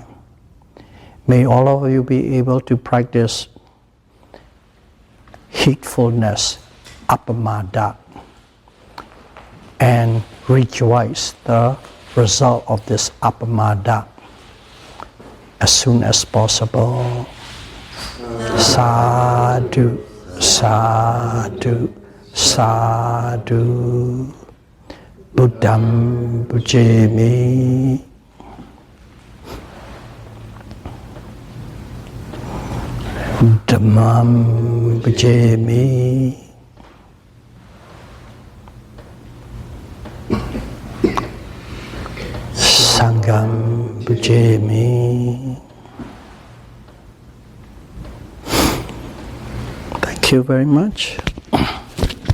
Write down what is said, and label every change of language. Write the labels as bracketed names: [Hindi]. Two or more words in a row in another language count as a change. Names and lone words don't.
[English] May all of you be able to practice heedfulness, appamada, and rejoice the result of this appamada as soon as possible. [Pali] Sadhu, sadhu, sadhu. Buddham bhujami. Dhammam bhujami. Sangham bhujami. [English] Thank you very much.